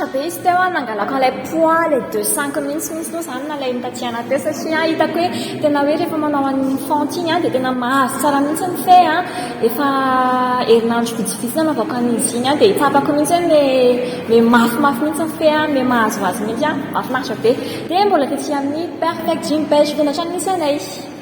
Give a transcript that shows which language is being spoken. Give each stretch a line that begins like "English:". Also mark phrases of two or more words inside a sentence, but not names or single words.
Malagasy: misy teo nangalako ilay poids le 2-5 minutes misy no zany nalay nitatsiana teo satria hitako hoe tena hoe rehefa manao an'ny fente iny dia tena mahazo tsara mihitsy ny fe efa herinandro vitsivitsy nanaovako an'izy iny dia hitsapako mihitsy le mafimafy mihitsy ny fe le mahazoazo mihitsy mahafinaritra be dia mbola tetỳ amin'ny perfect gym by Judiano misy anay.